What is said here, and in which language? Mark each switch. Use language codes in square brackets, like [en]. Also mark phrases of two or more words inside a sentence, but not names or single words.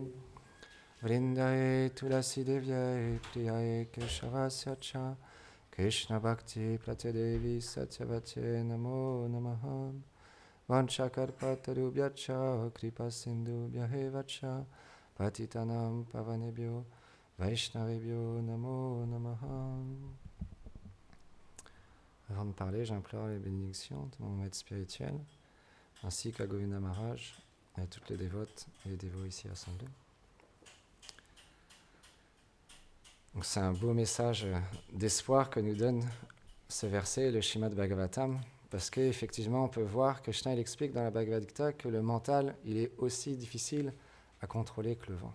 [sa] वृन्दायै तुलसी देव्यै प्रियायै केशवस्य च कृष्ण भक्ति प्रत्यदेवी सत्यवते नमो नमः. वाञ्छाकल्पतरुभ्यश्च कृपासिन्धुभ्य एव च पतितानां पावनेभ्यो वैष्णवेभ्यो नमो नमः. [fr] Avant de parler, j'implore les bénédictions de mon maître spirituel, ainsi qu'à Govinda Maharaj et à toutes les dévotes et les dévots ici assemblés. Donc c'est un beau message d'espoir que nous donne ce verset, le Śrīmad Bhagavatam, parce qu'effectivement on peut voir, Krishna il explique dans la Bhagavad Gita que le mental il est aussi difficile à contrôler que le vent.